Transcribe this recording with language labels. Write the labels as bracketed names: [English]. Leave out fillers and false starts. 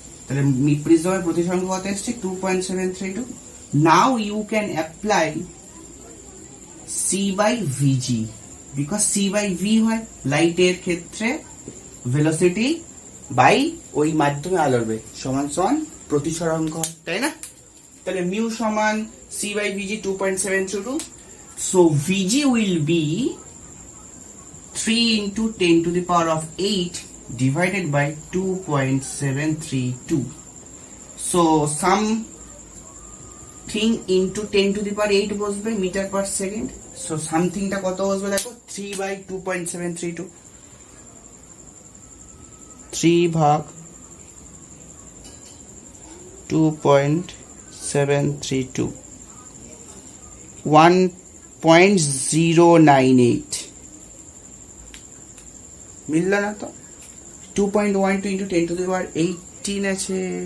[Bangla] তাহলে প্রিজমের প্রতিসরাঙ্ক কত এসছে 2.732। [English] now you can apply C by V G, [Bangla] বিকজ সি বাই ভি হয় লাইটের ক্ষেত্রে ভেলোসিটি বাই ওই মাধ্যমে আলোর বেগ সমান সমান প্রতিসরাঙ্ক, তাই না? তাহলে মিউ সমান সি বাই ভিজি 2.732। [English] So V G will be 3 into 10 to the power of 8 divided by 2.732. So something into 10 to the power 8 বসবে metre per second. [Bangla] সো সামথিংটা কত বসবে দেখো 3 by 2.732, 3 ভাগ 2.732, 1.098 মিলল না তো? 2.12 into 10 to the power 18 আছে।